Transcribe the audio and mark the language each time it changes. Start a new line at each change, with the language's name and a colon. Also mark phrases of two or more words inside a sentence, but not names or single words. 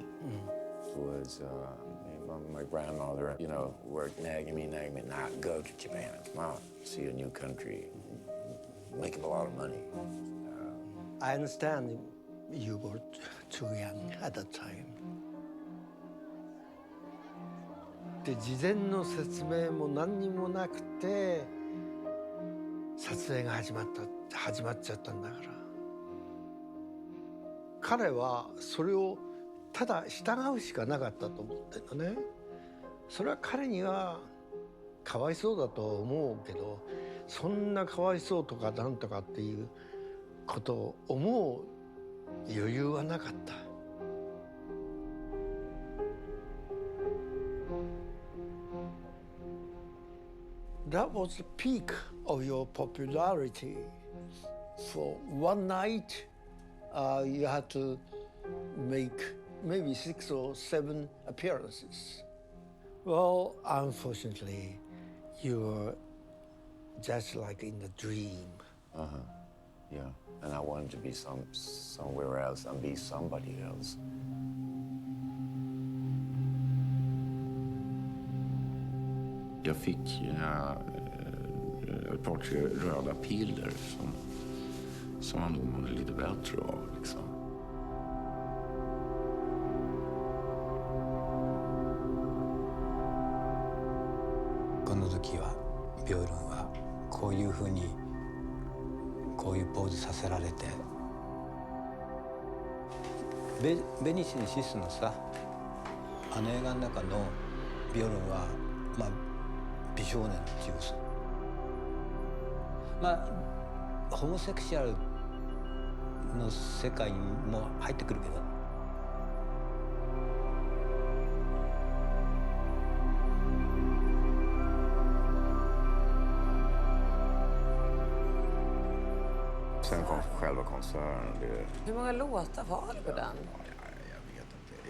English: It was my grandmother, worked nagging me, not go to Japan. Come on, see a new country, making a lot of money. I understand you were too young at that time.
Japanese: で事前の説明も何にもなくて撮影が始まっちゃったんだから。彼はそれをただ従うしかなかったと思ってるのね。それは彼にはかわいそうだと思うけど、そんなかわいそうとかなんとかっていうことを思う余裕はなかった。
English: That was the peak of your popularity. For one night, you had to make maybe 6 or 7 appearances. Well, unfortunately, you were just like in a dream. Uh-huh, yeah. And I wanted to be somewhere else and be somebody else.
Swedish: Jag fick ett par tre röda piller som man nog mådde lite bättre av. Liksom.
Japanese: この時はビョールンはこういうふうにこういうポーズさせられてベニシスのさあの映画の中のビョールンはまあ美少年っていうまあホモセクシュアルの世界にも入ってくるけど。
Swedish: Sen kom själva konserten. Hur många låtar var det på den? Jag vet inte.